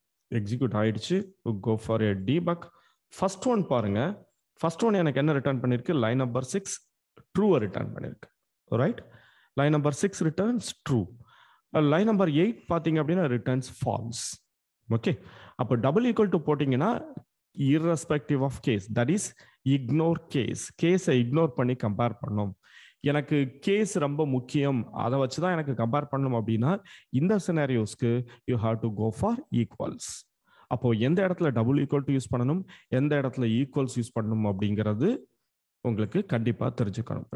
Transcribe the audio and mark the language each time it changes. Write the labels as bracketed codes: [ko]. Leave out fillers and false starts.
[ta] Execute ஆயிடுச்சு. [en] Go for a debug. [ta] First one பாருங்க. First one எனக்கு என்ன ரிட்டர்ன் பண்ணிருக்கு? லைன் நம்பர் 6 ட்ரூவை ரிட்டர்ன் பண்ணிருக்கு. [en] Right, line number 6 returns true. [ta] Line number 8 பார்த்தீங்க அப்படின்னா ரிட்டர்ன்ஸ் ஃபால்ஸ். ஓகே, அப்போ டபுள் ஈக்குவல் டு போட்டிங்கன்னா [en] irrespective of case, that is ignore case. [ta] கேஸை இக்னோர் பண்ணி கம்பேர் பண்ணணும். எனக்கு கேஸ் ரொம்ப முக்கியம், அதை வச்சு தான் எனக்கு கம்பேர் பண்ணணும் அப்படின்னா இந்த சினாரியோஸ்க்கு [en] You have to go for equals. [ta] அப்போ எந்த இடத்துல டபுள் ஈக்குவல் டு யூஸ் பண்ணணும், எந்த இடத்துல ஈக்குவல்ஸ் யூஸ் பண்ணணும் அப்படிங்கிறது உங்களுக்கு கண்டிப்பாக தெரிஞ்சுக்கணும்.